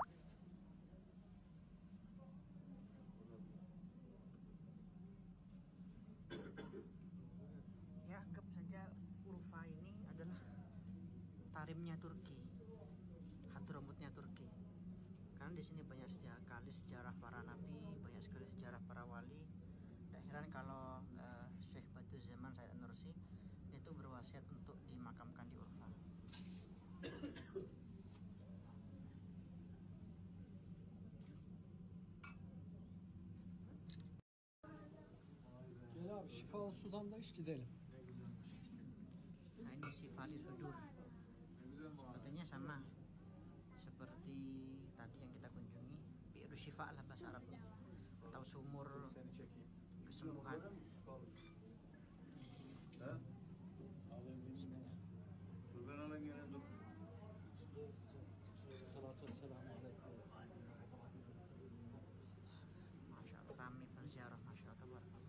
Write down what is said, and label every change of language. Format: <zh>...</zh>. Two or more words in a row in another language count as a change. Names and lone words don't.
<id>Ya, anggap saja Urfa ini adalah Tarimnya Turki, Hadramutnya Turki. Karena di sini banyak sekali sejarah para nabi, banyak sekali sejarah para wali. Tidak heran kalau Syekh Badiuzzzaman Said An-Nursi itu berwasiat untuk dimakamkan di Urfa.</id> <tr>Gel abi, şifalı sudan da iç gidelim.</tr> <id>Nah, ini Sifali Sudur. Sebetulnya sama seperti tadi yang kita kunjungi,</id> <ar>بئر شفاء</ar> <id>lah bahasa Arabnya, atau sumur kesembuhan.</id> <ar>ما شاء الله,</ar> <id>ramai penziarah,</id> <ar>ما شاء الله.</ar>